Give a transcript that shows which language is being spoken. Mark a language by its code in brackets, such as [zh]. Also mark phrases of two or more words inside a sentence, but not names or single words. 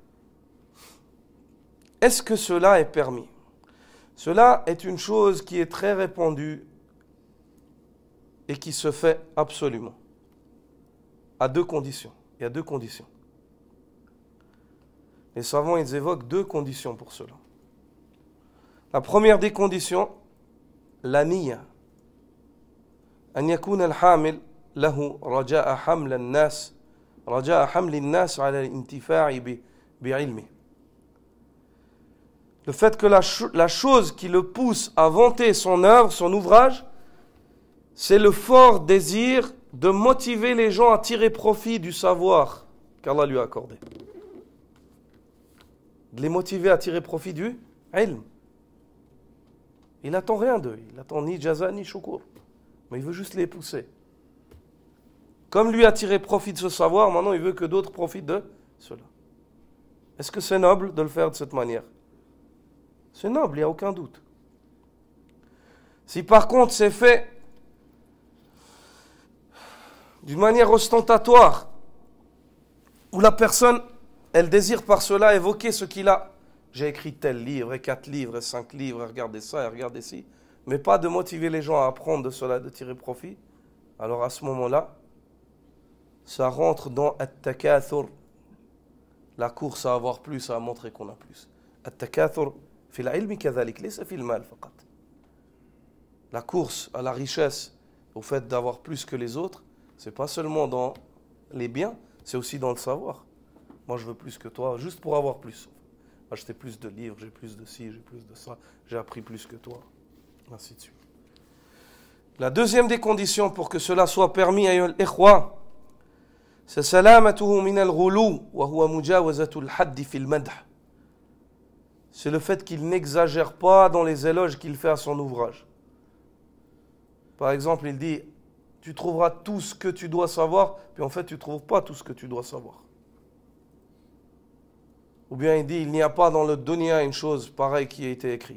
[fr] Est-ce que cela est permis? Cela est une chose qui est très répandue et qui se fait absolument. À deux conditions. Il y a deux conditions. Les savants, ils évoquent deux conditions pour cela. La première des conditions, la niya. [ar] أن يكون الحامل له رجاء حمل الناس على الانتفاع بعلمه. [fr] Le fait que la chose qui le pousse à vanter son œuvre, son ouvrage, c'est le fort désir de motiver les gens à tirer profit du savoir qu'Allah lui a accordé. De les motiver à tirer profit du ilm. Il n'attend rien d'eux, il n'attend ni jaza ni shukur, mais il veut juste les pousser. Comme lui a tiré profit de ce savoir, maintenant il veut que d'autres profitent de cela. Est-ce que c'est noble de le faire de cette manière? C'est noble, il n'y a aucun doute. Si par contre c'est fait d'une manière ostentatoire, où la personne, elle désire par cela évoquer ce qu'il a. J'ai écrit tel livre, et 4 livres, et 5 livres, et regardez ça, et regardez ci. Mais pas de motiver les gens à apprendre de cela, de tirer profit. Alors à ce moment-là, ça rentre dans at-takathur, la course à avoir plus, à montrer qu'on a plus. [ar] التكاثر في العلم كذلك ليس في المال فقط. [fr] La course à la richesse, au fait d'avoir plus que les autres, c'est pas seulement dans les biens, c'est aussi dans le savoir. Moi je veux plus que toi, juste pour avoir plus. Acheter plus de livres, j'ai plus de ci, j'ai plus de ça, j'ai appris plus que toi, ainsi de suite. La deuxième des conditions pour que cela soit permis, [ar] أيها الإخوة, c'est سلامته من الغلو وهو مجاوزة الحد في المدح. [fr] C'est le fait qu'il n'exagère pas dans les éloges qu'il fait à son ouvrage. Par exemple, il dit, tu trouveras tout ce que tu dois savoir, puis en fait tu ne trouves pas tout ce que tu dois savoir. Ou bien il dit, il n'y a pas dans le dunya une chose pareille qui a été écrite.